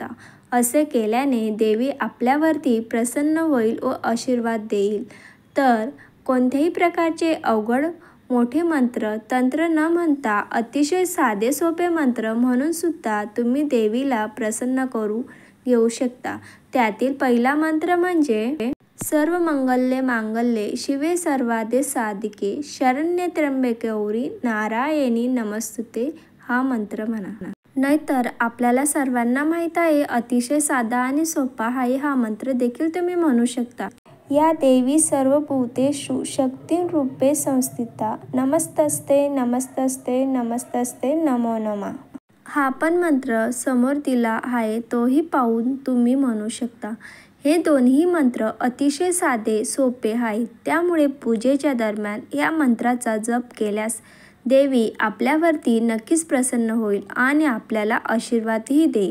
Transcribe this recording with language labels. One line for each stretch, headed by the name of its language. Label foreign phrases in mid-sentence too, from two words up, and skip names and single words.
Marathi: असे केल्याने देवी आपल्यावरती प्रसन्न होईल व आशीर्वाद देईल. तर कोणत्याही प्रकारचे अवघड मोठे मंत्र, तंत्र न म्हणता अतिशय साधे सोपे मंत्र म्हणून सुद्धा तुम्ही देवीला प्रसन्न करू घेऊ शकता. त्यातील पहिला मंत्र म्हणजे
Sanskrit: सर्व मंगल्ये मांगल्ये शिवे सर्वार्थे साधिके शरण्ये त्र्यंबके गौरी नारायणी नमस्तुते
Marathi: हा मंत्र म्हणा. नाहीतर आपल्याला सर्वांना माहीत आहे, अतिशय साधा आणि सोपा आहे हा मंत्र देखील तुम्ही म्हणू शकता.
Sanskrit: या देवी सर्वभूतेषु शक्तिरूपे संस्थिता नमस्तस्ते नमस्तस्ते नमस्तस्ते नमो नमः.
Marathi: हा पण मंत्र समोर दिला आहे तोही पाहून तुम्ही म्हणू शकता. हे दोन्ही मंत्र अतिशय साधे सोपे आहेत. त्यामुळे पूजेच्या दरम्यान या मंत्राचा जप केल्यास देवी आपल्यावरती नक्कीच प्रसन्न होईल आणि आपल्याला आशीर्वादही देईल.